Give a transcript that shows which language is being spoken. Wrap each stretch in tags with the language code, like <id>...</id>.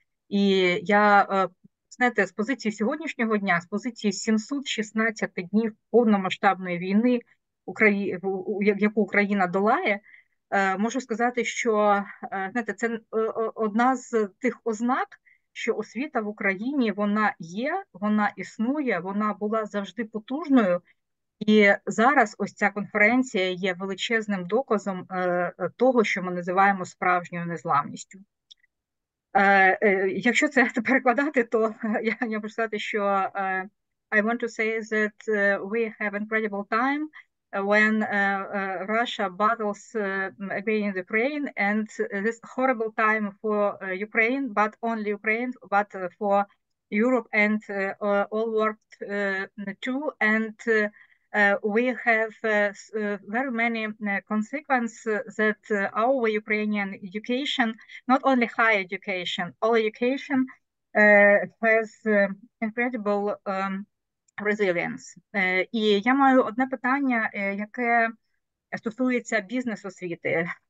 <uk>І я, знаєте, з позиції сьогоднішнього дня, з позиції 716 днів повномасштабної війни, яку Україна долає, можу сказати, що, знаєте, це одна з тих ознак, що освіта в Україні, вона є, вона існує, вона була завжди потужною. І зараз ось ця конференція є величезним доказом того, що ми називаємо справжньою незламністю. Якщо це перекладати, то я можу сказати, що</uk> <en>I want to say that we have incredible time when Russia battles against Ukraine, and this horrible time for Ukraine, but only Ukraine, but for Europe and all world too, and we have very many consequences that our Ukrainian education, not only higher education, all education has incredible resilience.</en> <uk>І я маю одне питання, яке стосується бізнес-освіти.</uk>